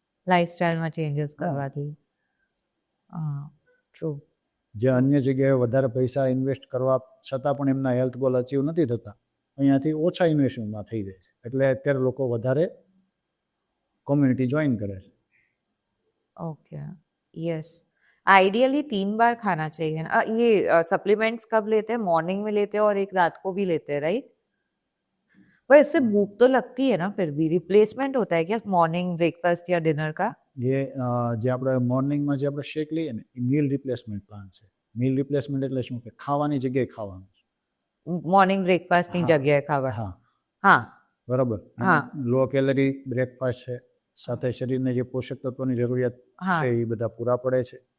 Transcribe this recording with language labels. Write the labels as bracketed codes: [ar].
[gu] લાઈફસ્ટાઈલમાં changes કરવાથી. હા, true. જે અન્ય જગ્યાએ વધારે પૈસા ઇન્વેસ્ટ કરવા છતાં પણ એમના હેલ્થ ગોલ અચીવ નથી થતા, અહીંયાથી ઓછા ઇન્વેસ્ટમેન્ટમાં થઈ જાય છે. એટલે અત્યારે લોકો વધારે [hi] कम्युनिटी ज्वाइन करे. [en] Okay. Yes. [hi] आइडियली 3 बार खाना चाहिए ना. ये सप्लीमेंट्स कब लेते हैं? मॉर्निंग में लेते हैं और एक रात को भी लेते हैं, राइट? पर इससे भूख तो लगती है ना, फिर भी रिप्लेसमेंट होता है क्या मॉर्निंग ब्रेकफास्ट या डिनर का? [gu] ये જે આપણે મોર્નિંગમાં જે આપણે શેક લઈએ ને એ મીલ રિપ્લેસમેન્ટ પ્લાન છે. મીલ રિપ્લેસમેન્ટ એટલે શું કે ખાવાની જગ્યાએ ખાવાનું છે. મોર્નિંગ બ્રેકફાસ્ટની જગ્યાએ ખાવા. હા. હા. બરાબર. હા. લો કેલરી બ્રેકફાસ્ટ છે, સાથે શરીરને જે પોષક તત્વોની જરૂરિયાત છે એ બધા પૂરા પડે છે.